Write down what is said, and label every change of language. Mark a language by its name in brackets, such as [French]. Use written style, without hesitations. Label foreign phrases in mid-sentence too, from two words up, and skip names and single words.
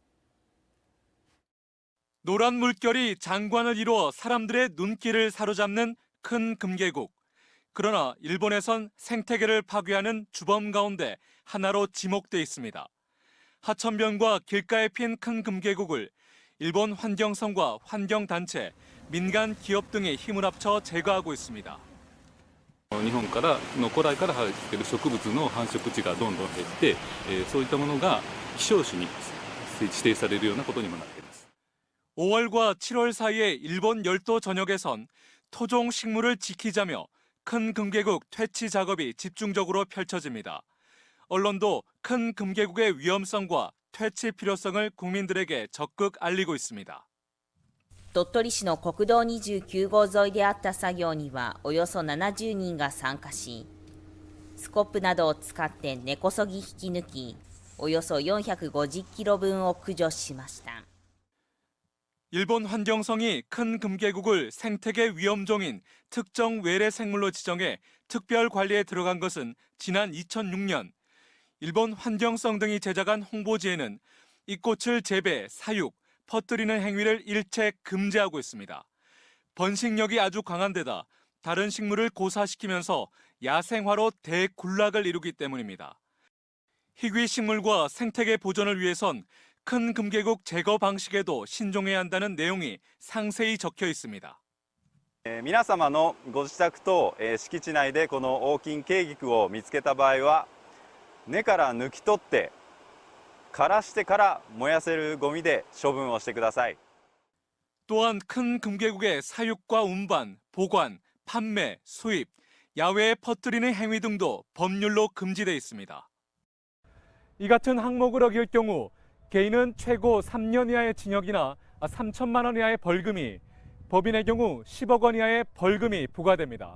[Korean] 노란 물결이 장관을 이루어 사람들의 눈길을 사로잡는 큰 금계국. 그러나 일본에선 생태계를 파괴하는 주범 가운데 하나로 지목돼 있습니다. 하천변과 길가에 핀 큰 금계국을 일본 환경성과 환경단체, 민간 기업 등이 힘을 합쳐 제거하고 있습니다. [Japanese] 日本からの古来から生えている植物の繁殖地がどんどん減って、そういったものが希少種に指定されるようなことにもなっています。 [Korean] 5월과 7월 사이에 일본 열도 전역에선 토종 식물을 지키자며 큰 금계국 퇴치 작업이 집중적으로 펼쳐집니다. 언론도 큰 금계국의 위험성과 퇴치 필요성을 국민들에게 적극 알리고 있습니다. [Japanese] 鳥取市の国道29号沿いであった作業にはおよそ70人が参加し、 スコップなどを使って根こそぎ引き抜き、およそ450キロ分を駆除しました。 [Korean] 일본 환경성이 큰 금계국을 생태계 위험종인 특정 외래 생물로 지정해 특별 관리에 들어간 것은 지난 2006년. 일본 환경성 등이 제작한 홍보지에는 이 꽃을 재배, 사육, 퍼뜨리는 행위를 일체 금지하고 있습니다. 번식력이 아주 강한 데다 다른 식물을 고사시키면서 야생화로 대군락을 이루기 때문입니다. 희귀 식물과 생태계 보존을 위해선 큰 금계국 제거 방식에도 신중해야 한다는 내용이 상세히 적혀 있습니다. [Japanese] 皆様のご自宅と敷地内でこのオオキンケイギクを見つけた場合は根から抜き取って枯らしてから燃やせるゴミで処分をしてください. [Korean] 또한 큰 금계국의 사육과 운반, 보관, 판매, 수입, 야외에 퍼뜨리는 행위 등도 법률로 금지돼 있습니다. 이 같은 항목을 어길 경우 개인은 최고 3년 이하의 징역이나 3천만 원 이하의 벌금이, 법인의 경우 10억 원 이하의 벌금이 부과됩니다.